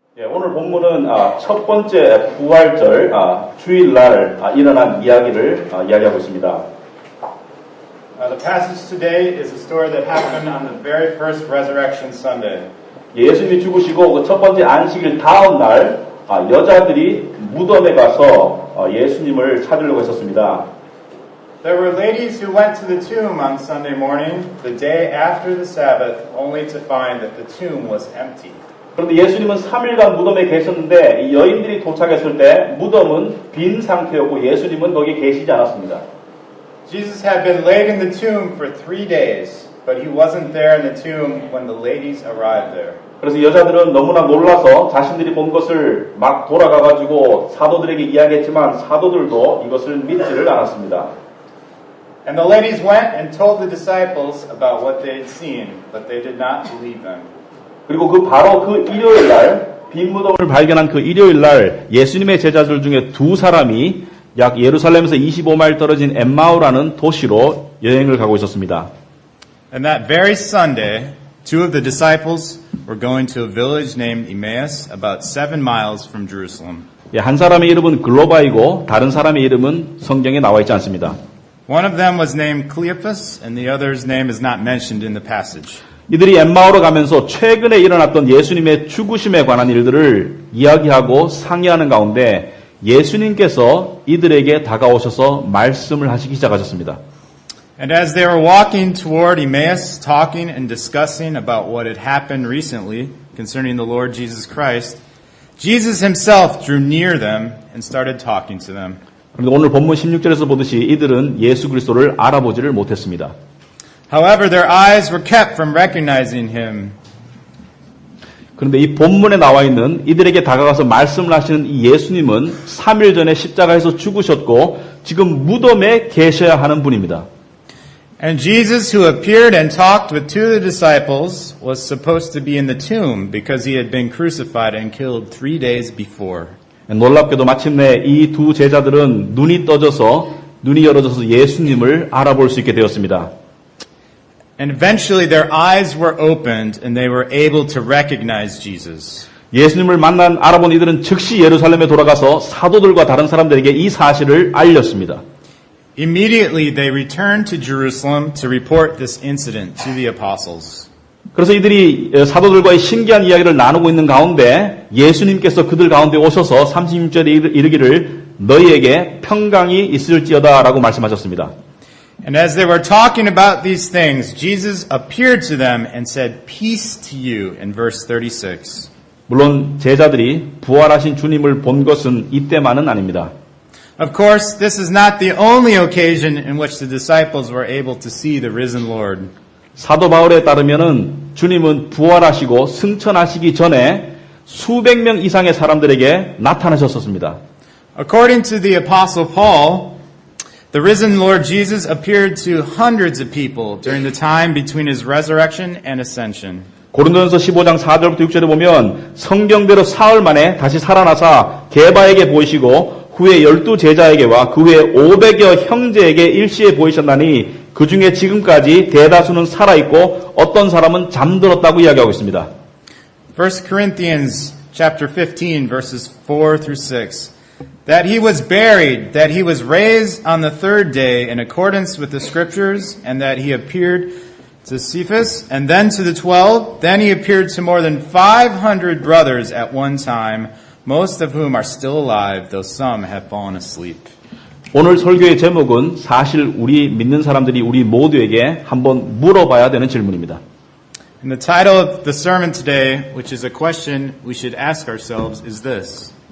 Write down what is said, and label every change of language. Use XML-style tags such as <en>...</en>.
<ko>예, 오늘 본문은 첫 번째 부활절 주일날 일어난 이야기를 이야기하고 있습니다.</ko> <en>The passage today is a story that happened on the very first Resurrection Sunday.</en> <ko>예수님이 죽으시고 그 첫 번째 안식일 다음 날 여자들이 무덤에 가서 예수님을 찾으려고 했었습니다.</ko> <en>There were ladies who went to the tomb on Sunday morning, the day after the Sabbath, only to find that the tomb was empty.</en> <ko>그런데 예수님은 3일간 무덤에 계셨는데 이 여인들이 도착했을 때 무덤은 빈 상태였고 예수님은 거기에 계시지 않았습니다.</ko> <en>Jesus had been laid in the tomb for 3 days, but he wasn't there in the tomb when the ladies arrived there.</en> <ko>그래서 여자들은 너무나 놀라서 자신들이 본 것을 막 돌아가가지고 사도들에게 이야기했지만 사도들도 이것을 믿지를 않았습니다.</ko> <en>And the ladies went and told the disciples about what they had seen, but they did not believe them.</en> <ko>그리고 바로 그 일요일 날 빈 무덤을 발견한 그 일요일 날 예수님의 제자들 중에 두 사람이 약 예루살렘에서 25마일 떨어진 엠마오라는 도시로 여행을 가고 있었습니다.</ko> <en>And that very Sunday, two of the disciples were going to a village named Emmaus, about 7 miles from Jerusalem.</en> <ko>한 사람의 이름은 글로바이고 다른 사람의 이름은 성경에 나와 있지 않습니다.</ko> <en>One of them was named Cleopas, and the other's name is not mentioned in the passage.</en> <ko>이들이 엠마오로 가면서 최근에 일어났던 예수님의 죽으심에 관한 일들을 이야기하고 상의하는 가운데 예수님께서 이들에게 다가오셔서 말씀을 하시기 시작하셨습니다.</ko> <en>And as they were walking toward Emmaus, talking and discussing about what had happened recently concerning the Lord Jesus Christ, Jesus himself drew near them and started talking to them.</en> <ko>그런데 오늘 본문 16절에서 보듯이 이들은 예수 그리스도를 알아보지를 못했습니다.</ko> <en>However, their eyes were kept from recognizing him.</en> <ko>그런데 이 본문에 나와 있는 이들에게 다가가서 말씀을 하시는 이 예수님은 3일 전에 십자가에서 죽으셨고 지금 무덤에 계셔야 하는 분입니다.</ko> <en>And Jesus, who appeared and talked with two of the disciples, was supposed to be in the tomb because he had been crucified and killed 3 days before.</en> <ko>놀랍게도 마침내 이 두 제자들은 눈이 열어져서 예수님을 알아볼 수 있게 되었습니다.</ko> <en>And eventually their eyes were opened and they were able to recognize Jesus.</en> <ko>예수님을 알아본 이들은 즉시 예루살렘에 돌아가서 사도들과 다른 사람들에게 이 사실을 알렸습니다.</ko> <en>Immediately they returned to Jerusalem to report this incident to the apostles.</en> <ko>그래서 이들이 사도들과의 신기한 이야기를 나누고 있는 가운데 예수님께서 그들 가운데 오셔서 36절에 이르기를 너희에게 평강이 있을지어다라고 말씀하셨습니다.</ko> <en>And as they were talking about these things, Jesus appeared to them and said, "Peace to you," in verse 36.</en> <ko>물론 제자들이 부활하신 주님을 본 것은 이때만은 아닙니다.</ko> <en>Of course, this is not the only occasion in which the disciples were able to see the risen Lord.</en> <ko>사도 바울에 따르면은 주님은 부활하시고 승천하시기 전에 수백 명 이상의 사람들에게 나타나셨습니다.</ko> <en>According to the apostle Paul, the risen Lord Jesus appeared to hundreds of people during the time between his resurrection and ascension.</en> <ko>고린도전서 15장 4절부터 6절에 보면 성경대로 사흘 만에 다시 살아나사 게바에게 보이시고 후에 12제자에게와 그 후에 500여 형제에게 일시에 보이셨나니 그 중에 지금까지 대다수는 살아있고 어떤 사람은 잠들었다고 이야기하고 있습니다.</ko> <en>1 Corinthians chapter 15 verses 4 through 6. That he was buried, that he was raised on the third day in accordance with the scriptures, and that he appeared to Cephas, and then to the 12. Then he appeared to more than 500 brothers at one time, most of whom are still alive, though some have fallen asleep.</en> <ko>오늘 설교의 제목은 사실 우리 믿는 사람들이 우리 모두에게 한번 물어봐야 되는 질문입니다.</ko> <en>And the title of the sermon today, which is a question we should ask ourselves, is this.</en>